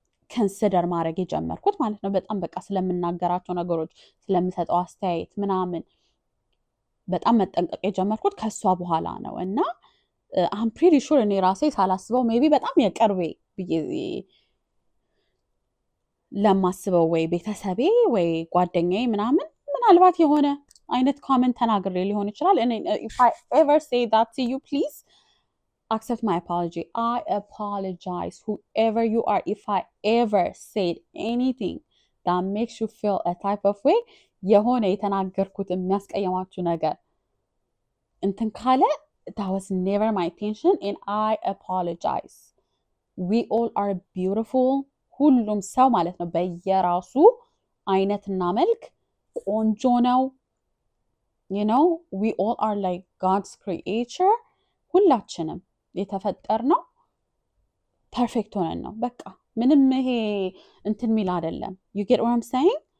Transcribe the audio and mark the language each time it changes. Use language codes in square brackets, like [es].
[am] ከንሲደር ማድረግ የጀመርኩት ማለት ነው። በጣም በቃ ስለምናገራቸው ነገሮች ስለምሰጠው አስተያየት ምናምን በጣም መጠንቀቅ የጀመርኩት ከሷ በኋላ ነው። እና [en] I'm pretty sure [am] እኔ ራሴ ሳላስበው ሜቢ በጣም የቅርቤ ብዬ ለማስበው ወይ ቤተሰቤ ወይ ጓደኛዬ ምናምን ምናልባት የሆነ አይነት ኮሜንት ተናግሬ ሊሆን ይችላል። [en] if I ever say that to you, please accept my apology. I apologize whoever you are if I ever said anything that makes you feel a type of way. [am] የሆነ የተናገርኩት የሚያስቀየማችሁ ነገር እንትን ካለ [en] that was never my intention and I apologize. We all are beautiful. [am] ሁሉም ሰው ማለት ነው በየራሱ አይነትና መልክ ቆንጆ ነው። [en] we all are like God's creature. [am] ሁላችንም የተፈጠርነው ፐርፌክት ሆነን ነው። በቃ ምንም ይሄ እንትን ሚል አይደለም። [en] you get what I'm saying?